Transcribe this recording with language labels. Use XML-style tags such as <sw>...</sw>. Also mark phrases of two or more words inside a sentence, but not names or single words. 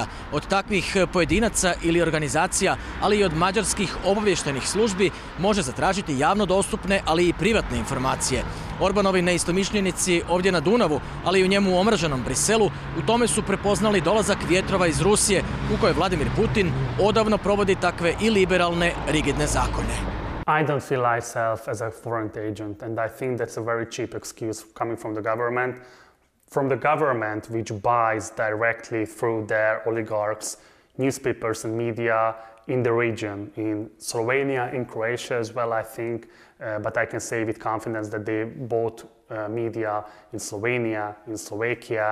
<bs>Od takvih pojedinaca ili organizacija, ali i od mađarskih obavještajnih službi može zatražiti javno dostupne, ali i privatne informacije. Orbanovi neistomišljenici ovdje na Dunavu, ali i u njemu omraženom Briselu, u tome su prepoznali dolazak vjetrova iz Rusije, u kojoj Vladimir Putin odavno provodi takve i liberalne, rigidne zakone.</bs> <en>I don't feel myself as a foreign agent, and I think that's a very cheap excuse coming from the government which buys directly through their oligarchs, newspapers and media in the region, in Slovenia, in Croatia as well, I think, but I can say with confidence that they bought media in Slovenia, in Slovakia.</en>